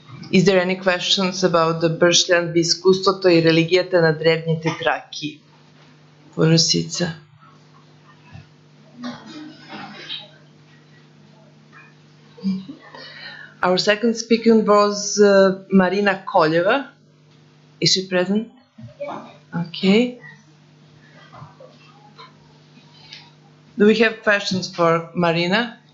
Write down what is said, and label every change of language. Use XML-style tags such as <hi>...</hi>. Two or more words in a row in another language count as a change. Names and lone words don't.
<en>Is there any questions about the Бръшлян, изкуството и религията на древните траки в Русица? Our second speaker was Marina Koljeva. Is she present? Okay. Do we have questions for Marina?</en>